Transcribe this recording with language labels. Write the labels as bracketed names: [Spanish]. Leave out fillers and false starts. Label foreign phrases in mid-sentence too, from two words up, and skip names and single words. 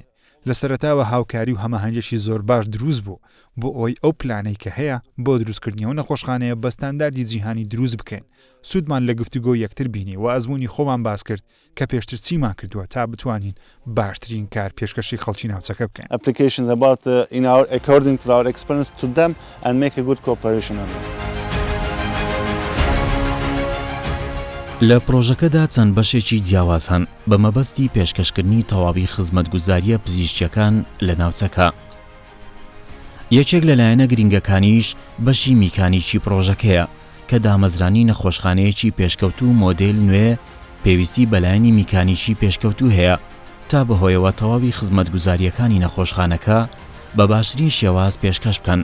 [Central Kurdish] لە سەرەتاوە هاوکاری و هەماهەنگێکی زۆر باش دروست بوو بۆ ئەوەی ئەو پلانەی کە هەیە بۆ دروستکردنیەوە نەخۆشخانەیە بە ستانداردی جیهانی دروست بکەین. سوودمان لە گفتوگۆ یەکتر بینی و ئەزموونی خۆمان باس کرد کە پێشتر چیمان کردووە تا بتوانین باشترین کار پێشکەشی خەڵکی ناوچەکە بکەین. [English] Applications about in our according to our experience to them and make a good cooperation on them. [Central Kurdish] لە پرۆژەکەدا چەند بەشێکی جیاواز هەن بە مەبەستی پێشکەشکردنی تەواوی خزمەتگوزاریە پزیشکیەکان لە ناوچەکە. یەکێک لەلایەنە گرنگەکانیش بەشی میکانیکی پرۆژەکەیە کە دامەزرانی نەخۆشخانەیەکی پێشکەوتوو مۆدێل نوێ پێویستی بەلایەنی میکانیکی پێشکەوتوو هەیە تا بەهۆیەوە تەواوی خزمەتگوزاریەکانی نەخۆشخانەکە بە باشترین شێواز پێشکەش بکەن.